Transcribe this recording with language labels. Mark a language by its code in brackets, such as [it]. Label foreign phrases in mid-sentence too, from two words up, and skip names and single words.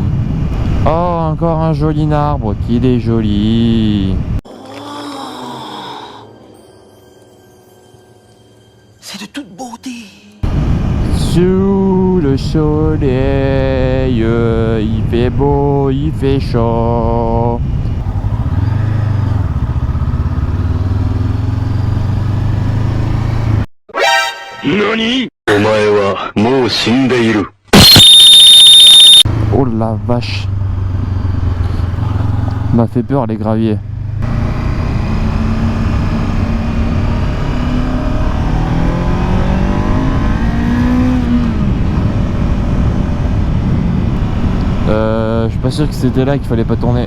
[fr] Oh, encore un joli arbre, qu'il est joli. C'est de toute beauté. soleil, il fait beau, il fait chaud. NANI? [ja] お前はもう死んでいる。 [fr] Oh la vache. M'a fait peur les graviers. Je suis pas sûr que c'était là qu'il fallait pas tourner.